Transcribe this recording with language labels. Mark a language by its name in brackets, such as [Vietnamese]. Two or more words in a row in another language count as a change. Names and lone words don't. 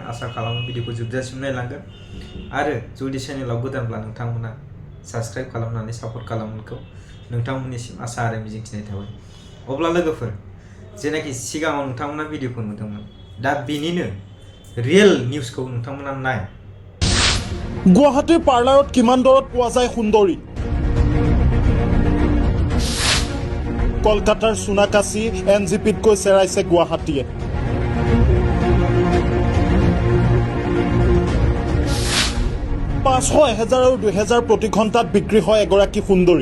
[Bodo] आसा खालामो भिडिअखौ जोबजासिम नायलांगोन आरो जुदि चेनेलाव गोदानब्ला नोंथांमोना साबस्क्राइब खालामनानै सापर्ट खालामनायखौ नोंथांमोननिसिम आसा आरो मिजिंथिनाय थाबाय। अब्ला लोगोफोर जेनाखि सिगाङाव नोंथांमोना भिडिअखौ नुदोंमोन दा बेनिनो रियेल निउसखौ नोंथांमोना नाय। [Assamese] गुवाहाटीर पार्लाৰত কিমান দৰত পোৱা যায় সুন্দৰী? কলকাতাৰ সোনাকাছি এনজিপিতকৈ চেৰাইছে গুৱাহাটীয়ে। পাঁচশ, 1000 আৰু 2000 প্ৰতি ঘণ্টাত বিক্ৰী হয় এগৰাকী সুন্দৰী।